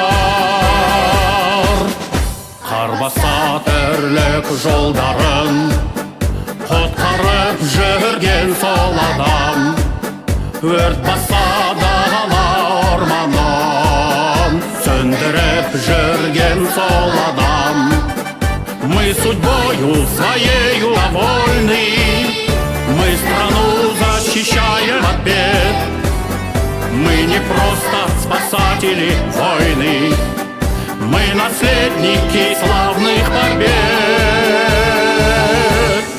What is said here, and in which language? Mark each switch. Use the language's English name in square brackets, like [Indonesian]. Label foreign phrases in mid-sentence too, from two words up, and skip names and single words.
[Kazakh] Қар баса тірлік жолдарын, құтқарып жүрген сол адам. Өрт баса дала орманын, сөндіріп жүрген сол адам. [Russian] Мы судьбою своею довольны, мы страну защищаем от бед. Мы не просто спасатели войны, мы наследники славных побед.